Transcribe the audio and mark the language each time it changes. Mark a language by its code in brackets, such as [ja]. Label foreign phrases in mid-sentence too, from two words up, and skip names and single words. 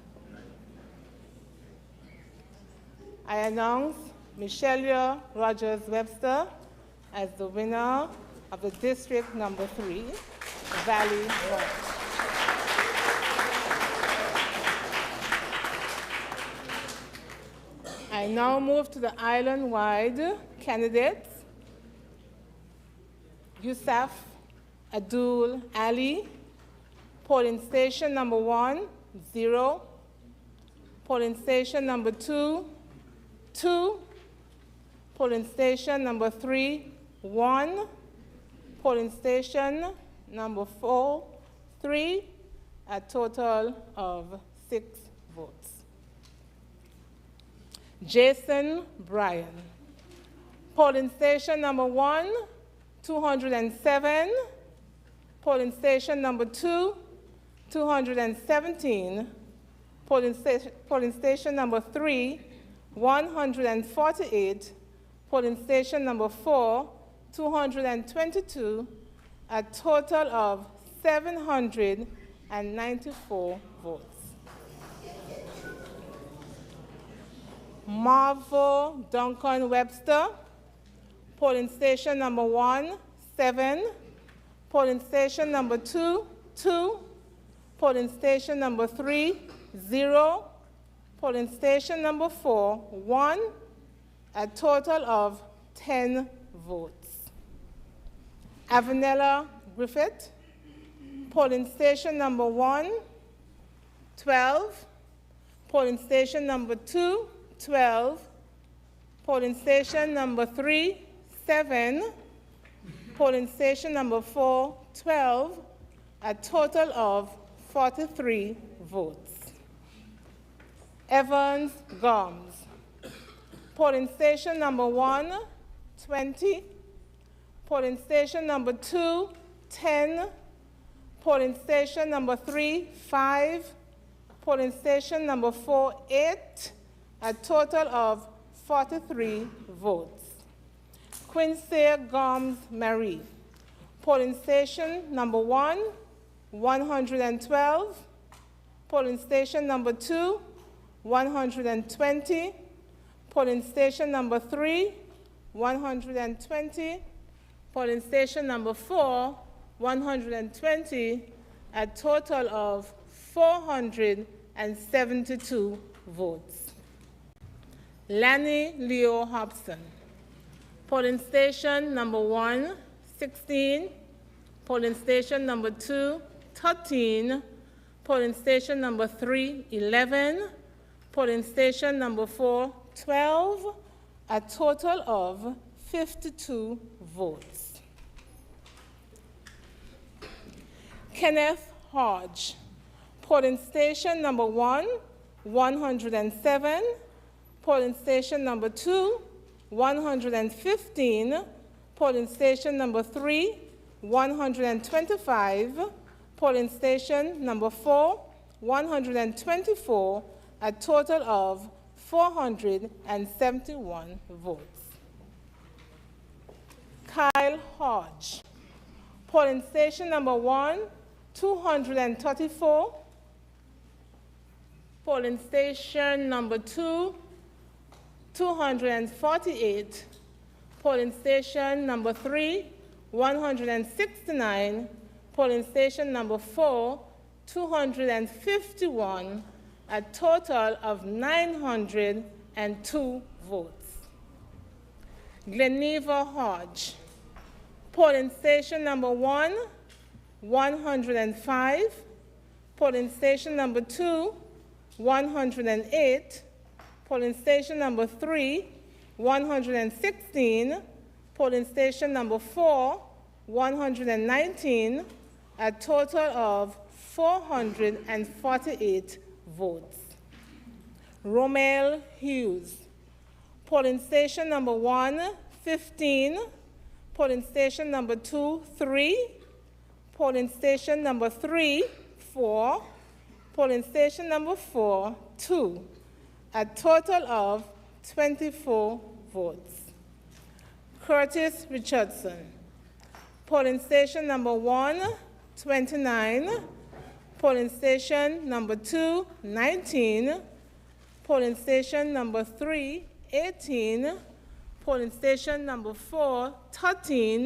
[en] I announce Michelle Rogers Webster as the winner of the District Number 3, Valley North. I now move to the island-wide candidates. Yusuf Abdul Ali, polling station number 1, 0. Polling station number 2, 2. Polling station number 3, 1. Polling station number 4, 3. A total of 6 votes. Jason Bryan, polling station number 1, 207. Polling station number 2, 217. Polling station number 3, 148. Polling station number 4, 222. A total of 794 votes. Marvel Duncan Webster, polling station number 1, 7. Polling station number 2, 2. Polling station number 3, 0. Polling station number 4, 1. A total of 10 votes. Avanella Griffith, polling station number 1, 12. Polling station number 2, 12. Polling station number 3, 7. Polling station number 4, 12. A total of 43 votes. Evans Gomes, polling station number 1, 20. Polling station number 2, 10. Polling station number 3, 5. Polling station number 4, 8. A total of 43 votes. Quincy Gomes Marie, polling station number 1, 112. Polling station number 2, 120. Polling station number 3, 120. Polling station number 4, 120. A total of 472 votes. Lanny Leo Hobson, polling station number 1, 16. Polling station number 2, 13. Polling station number 3, 11. Polling station number 4, 12. A total of 52 votes. Kenneth Hodge, polling station number 1, 107. Polling station number 2, 115. Polling station number 3, 125. Polling station number 4, 124. A total of 471 votes. Kyle Hodge, polling station number 1, 234. Polling station number 2, 248. Polling station number 3, 169. Polling station number 4, 251. A total of 902 votes. Gleneva Hodge, polling station number 1, 105. Polling station number 2, 108. Polling station number 3, 116. Polling station number 4, 119. A total of 448 votes. Romel Hughes, Polling station number 1, 15. Polling station number 2, 3. Polling station number 3, 4. Polling station number 4, 2. A total of 24 votes. Curtis Richardson. Polling station number 1, 29. Polling station number 2, 19. Polling station number 3, 18. Polling station number 4, 13.